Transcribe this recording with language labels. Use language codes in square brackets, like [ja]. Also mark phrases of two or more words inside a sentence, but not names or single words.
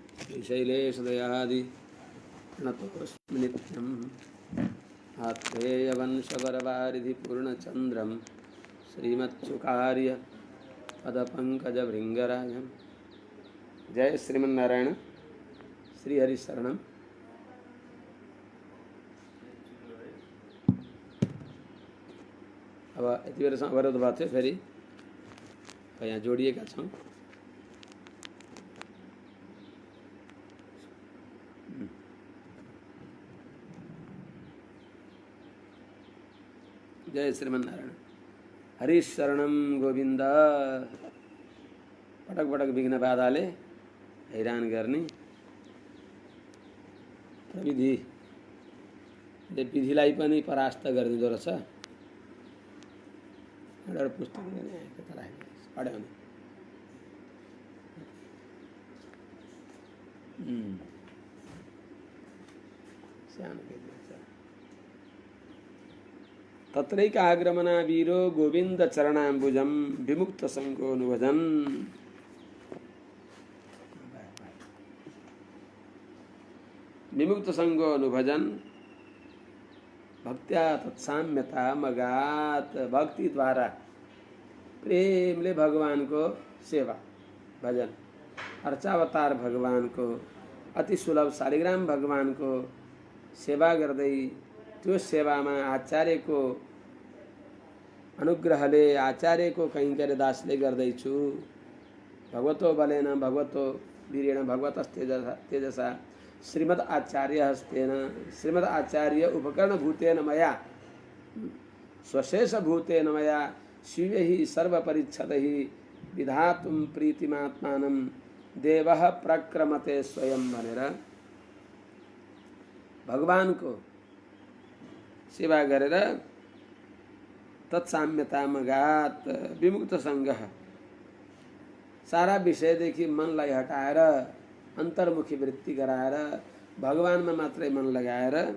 [sa] श्रीशैलेशदयादि नतोऽस्मि नित्यम् आत्रेयवंशवरवारिधिपूर्णचन्द्रं श्रीमत्सुकार्य पदपङ्कजभृङ्गराजं। जय श्रीमन्नारायण। श्री हरि शरणम। [ne] अब यति बेलासम्म अवरोध भएको थियो, फेरि यहाँ जोडिएका छौँ। [sa] जय श्रीमन्नारायण। हरि शरणम गोविन्द। [ne] पटक पटक विघ्न बाधाले हैरान गर्ने प्रविधिले विधिलाई पनि परास्त गरिदिँदो रहेछ। एउटा पुस्तक पढ्यो भने सानो [sa] तत्रैकाग्रमना वीरो गोविन्द चरणाम्बुजं विमुक्त संगोऽनुभजन। विमुक्त संगोऽनुभजन भक्त्या तत्साम्यता मगात। [ne] भक्ति द्वारा प्रेमले भगवानको सेवा भजन, अर्चावतार भगवानको अति सुलभ शालिग्राम भगवानको सेवा गर्दै त्यो सेवामा आचार्यको अनुग्रहले आचार्यको कैङ्कर्य दासले गर्दैछु। [sa] भगवतो बलेन भगवतो वीरेण भगवतस्तेजसा श्रीमद् आचार्य हस्तेन श्रीमद् आचार्य उपकरण भूतेन मया स्वशेष भूतेन मया शिवैः सर्वपरिच्छदैः विधातुं प्रीतिमात्मानं देवः प्रक्रमते स्वयं भनेर [ne] भगवानको सेवा गरेर तत्साम्यतामगात [sa] विमुक्त संगः [ne] सारा विषयदेखि मनलाई हटाएर अन्तर्मुखी वृत्ति गराएर भगवानमा मात्रै मन लगाएर